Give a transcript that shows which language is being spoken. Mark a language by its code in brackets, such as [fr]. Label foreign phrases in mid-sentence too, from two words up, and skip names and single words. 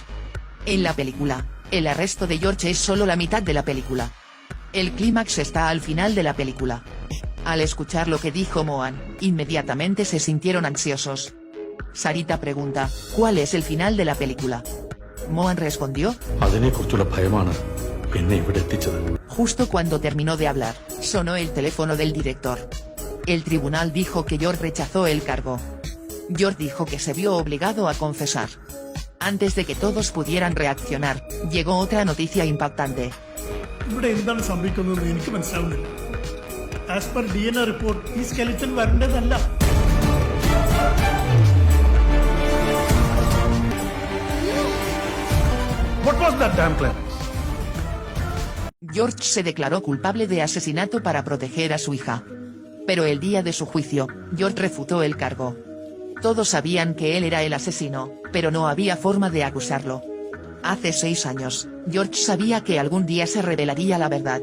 [es] En la película, el arresto de George es solo la mitad de la película. El clímax está al final de la película. Al escuchar lo que dijo Mohan, inmediatamente se sintieron ansiosos. Sarita pregunta, ¿cuál es el final de la película? Mohan respondió, [ml] അതിനെക്കുറിച്ചുള്ള ഭയമാണ് എന്നെ ഇവിടെ എത്തിച്ചത്. [es] Justo cuando terminó de hablar, sonó el teléfono del director. El tribunal dijo que George rechazó el cargo. George dijo que se vio obligado a confesar. Antes de que todos pudieran reaccionar, llegó otra noticia impactante. [ml] ഇവിടെ എന്താണ് സംഭവിക്കുന്നതെന്ന് എനിക്ക് മനസ്സിലാവുന്നില്ല. [en] as per DNA report [ml] ഈ സ്കെലിറ്റൻ വരേണ്ടതല്ല. [en] What was that damn plan? [es] George se declaró culpable de asesinato para proteger a su hija. Pero el día de su juicio, George refutó el cargo. Todos sabían que él era el asesino, pero no había forma de acusarlo. Hace 6 años, George sabía que algún día se revelaría la verdad.